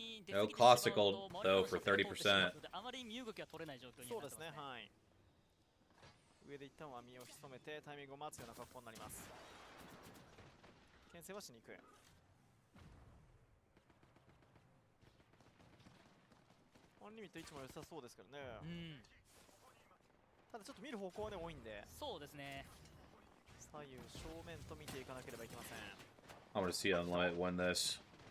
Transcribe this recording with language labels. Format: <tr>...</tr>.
<en>No Caustic ult, though, for 30%.</en> <ja>あまり身動きは取れない状況になってますね。そうですね、はい。上で一旦は身を潜めてタイミングを待つような格好になります。牽制はしに行く。アンリミット位置も良さそうですけどね。ただちょっと見る方向はね多いんで。そうですね。左右正面と見ていかなければいけません。</ja> <en>I'm gonna see Unlimit win this.</en>